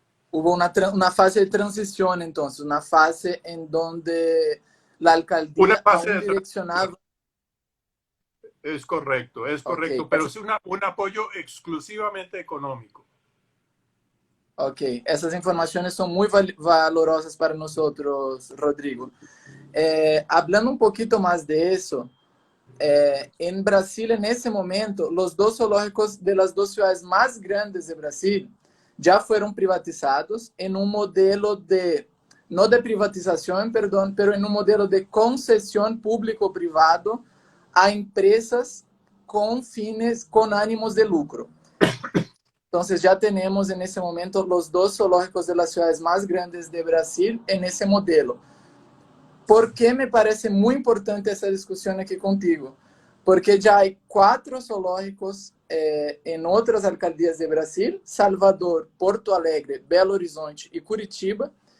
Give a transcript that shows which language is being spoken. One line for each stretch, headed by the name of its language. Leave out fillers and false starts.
Spanish: Hubo una fase de transición, entonces, una fase en donde la alcaldía aún direccionaba. Es correcto, okay. Pero es un apoyo exclusivamente económico.
Portuguese: Ok, essas informações são muito valorosas para nós, Rodrigo. Hablando um pouquinho mais de isso, em Brasília, nesse momento, os dois zoológicos de las duas cidades mais grandes de Brasil já foram privatizados em um modelo não de privatização, perdão, mas em um modelo de concessão público-privado a empresas com ânimos de lucro.
Spanish: Entonces ya tenemos en ese momento los dos zoológicos de las ciudades más grandes de Brasil en ese modelo. ¿Por qué me parece muy importante esa discusión aquí contigo? Porque ya hay 4 zoológicos en otras alcaldías de Brasil, Salvador, Porto Alegre, Belo Horizonte y Curitiba,